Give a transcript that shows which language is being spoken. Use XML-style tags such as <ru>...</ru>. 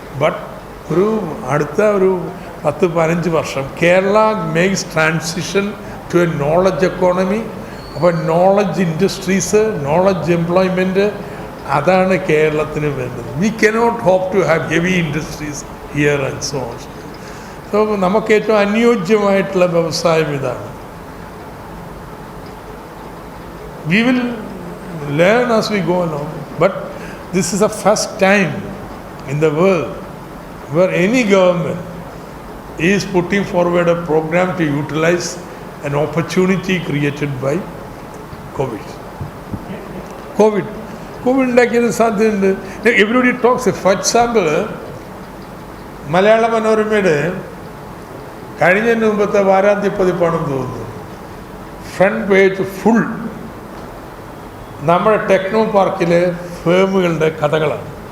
<en>but</en> <ml>അടുത്ത 10-15 വർഷം</ml> <en>Kerala makes transition to a knowledge economy.</en> <ml>അപ്പോൾ നോളജ് ഇൻഡസ്ട്രീസ്, നോളജ് എംപ്ലോയ്മെൻറ്റ്, അതാണ് കേരളത്തിന് വേണ്ടത്.</ml> <en>We cannot hope to have heavy industries here and so on.</en> <ml>So നമുക്ക് ഏറ്റവും അനുയോജ്യമായിട്ടുള്ള വ്യവസായം ഇതാണ്.</ml> <en>We will learn as we go along, but this is the first time in the world where any government is putting forward a program to utilize an opportunity created by COVID.</en> <ml>COVID ഉണ്ടാക്കിയത് സാധ്യതയുണ്ട്.</ml> <en>Everybody talks.</en> <ml>For example, മലയാള മനോരമയുടെ കഴിഞ്ഞതിന് മുമ്പത്തെ വാരാന്ത്യ പതിപ്പാണെന്ന് തോന്നുന്നു. Front page full നമ്മുടെ techno പാർക്കിലെ ഫേമുകളുടെ കഥകളാണ്.</ml>